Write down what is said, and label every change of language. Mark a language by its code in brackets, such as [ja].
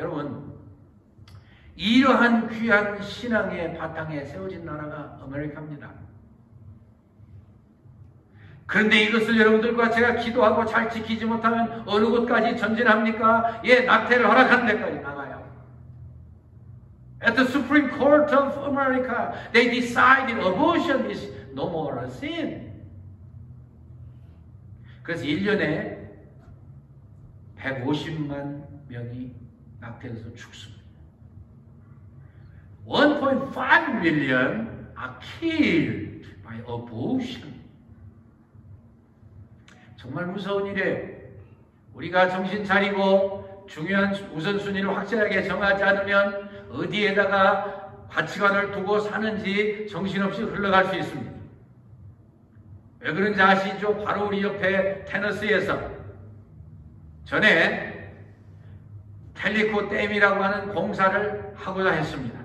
[ko] 여러분, 이러한 귀한 신앙의 바탕에 세워진 나라가 아메리카입니다. 그런데 이것을 여러분들과 제가 기도하고 잘 지키지 못하면 어느 곳까지 전진합니까? 낙태를 허락하는 데까지 나가요. [en] At the Supreme Court of America, they decided abortion is no more a sin. [ko] 그래서 1년에 150만 명이 낙태돼서 죽습니다. [en] 1.5 million are killed by abortion. [ko] 정말 무서운 일이에요. 우리가 정신 차리고 중요한 우선순위를 확실하게 정하지 않으면 어디에다가 가치관을 두고 사는지 정신없이 흘러갈 수 있습니다. 왜 그런지 아시죠? 바로 우리 옆에 테너시에서 전에 텔리코 댐이라고 하는 공사를 하고자 했습니다.